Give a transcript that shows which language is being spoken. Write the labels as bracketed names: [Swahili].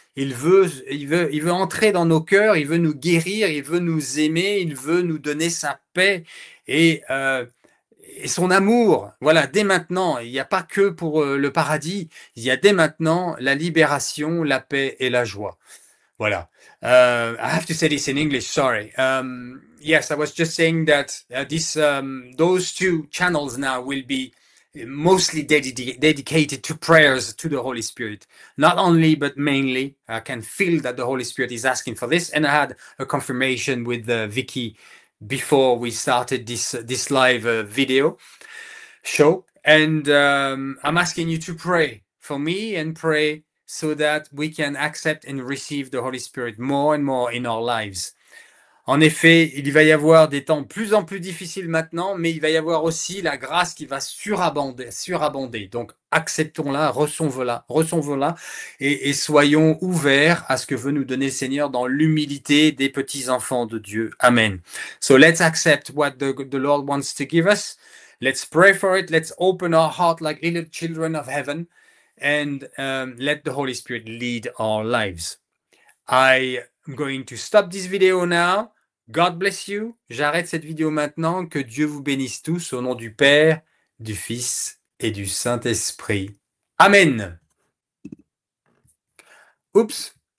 [French] Il veut entrer dans nos cœurs, il veut nous guérir, il veut nous aimer, il veut nous donner sa paix et son amour. Voilà, dès maintenant, il n'y a pas que pour le paradis, il y a dès maintenant la libération, la paix et la joie. Voilà. [English] I have to say this in English, sorry. Yes, I was just saying that those two channels now will be mostly dedicated to prayers to the Holy Spirit. Not only, but mainly. I can feel that the Holy Spirit is asking for this. And I had a confirmation with Vicky before we started this live video show. And I'm asking you to pray for me and pray so that we can accept and receive the Holy Spirit more and more in our lives. [French] En effet, il va y avoir des temps de plus en plus difficiles maintenant, mais il va y avoir aussi la grâce qui va surabonder. Donc, acceptons-la, recevons-la et soyons ouverts à ce que veut nous donner le Seigneur dans l'humilité des petits-enfants de Dieu. Amen. [English] So, let's accept what the Lord wants to give us. Let's pray for it. Let's open our heart like little children of heaven and let the Holy Spirit lead our lives. I am going to stop this video now. God bless you. [French] J'arrête cette vidéo maintenant. Que Dieu vous bénisse tous au nom du Père, du Fils et du Saint-Esprit. Amen. Oups.